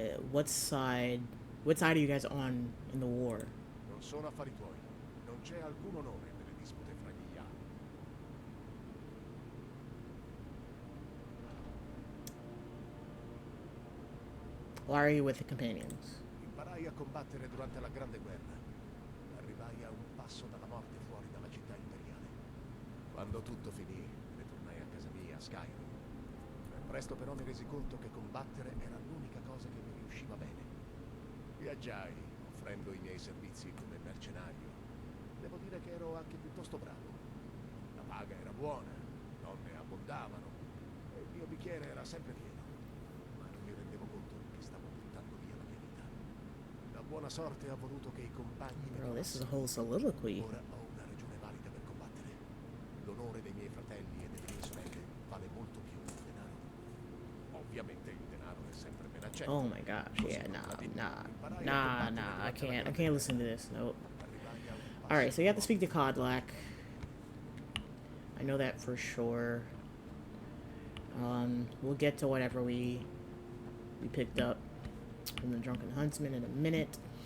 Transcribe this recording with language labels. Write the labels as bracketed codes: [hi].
[en] What side are you guys on in the war? [it] Non sono affari tuoi. Non c'è alcun onore nelle dispute fra gli Ya. [en] Why are you with the companions? [it] Imparai a combattere durante la Grande Guerra. Arrivai a un passo dalla morte fuori dalla città imperiale. Quando tutto finì, ritornai a casa mia, a Skyrim. Ben presto però mi resi conto che combattere era l'unica cosa che mi riusciva bene. Viaggiai, offrendo i miei servizi come mercenario. Devo dire che ero anche piuttosto bravo. La paga era buona, donne abbondavano, e il mio bicchiere era sempre pieno. Ma non mi rendevo conto che stavo buttando via la mia vita. La buona sorte ha voluto che i compagni mi [en] Bro, this is a [it] trovassero. [en] whole soliloquy. [it] Ora ho una ragione valida per combattere. L'onore dei miei fratelli e delle mie sorelle vale molto più del denaro. Ovviamente il denaro è sempre ben accetto. [en] Oh my gosh, yeah, nah, I can't listen to this. Nope. Alright, so you have to speak to Kodlak. I know that for sure. We'll get to whatever we picked up from the Drunken Huntsman in a minute.